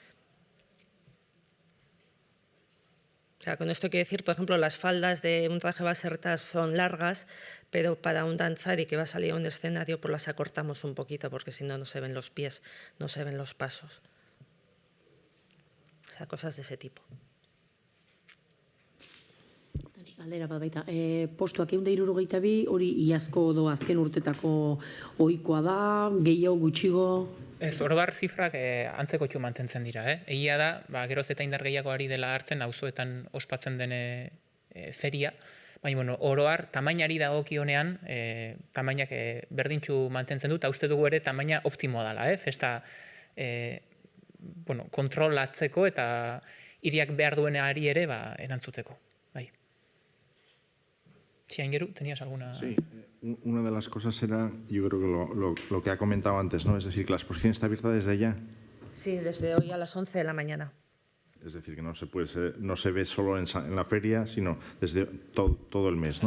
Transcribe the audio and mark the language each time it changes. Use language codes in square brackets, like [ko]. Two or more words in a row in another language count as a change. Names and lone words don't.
[es] O sea, con esto quiero decir, por ejemplo, las faldas de un traje baserta son largas, pero para un danzari que va a salir a un escenario, pues las acortamos un poquito, porque si no, no se ven los pies, no se ven los pasos. O sea, cosas de ese tipo. [eu] Galdera bat baita, postuak 162, hori iazko edo azken urtetako ohikoa da, gehiago gutxigo? Ez, orobar zifrak antzekotxu mantentzen dira. Egia da, geroz eta indar gehiago ari dela hartzen, auzoetan ospatzen den feria, baina, bueno, oroar, tamainari dagokionean, tamainak berdintxu mantentzen du, eta uste dugu ere tamaina optimoa dela, festa kontrolatzeko eta hiriak behar duenari ere erantzuteko. [es] Sí, Aingeru, ¿tenías alguna...? Sí, una de las cosas era, yo creo que lo que ha comentado antes, ¿no? Es decir, que la exposición está abierta desde ya. Sí, desde hoy a las 11 de la mañana. Es decir, que no se ve solo en la feria, sino desde todo el mes, ¿no?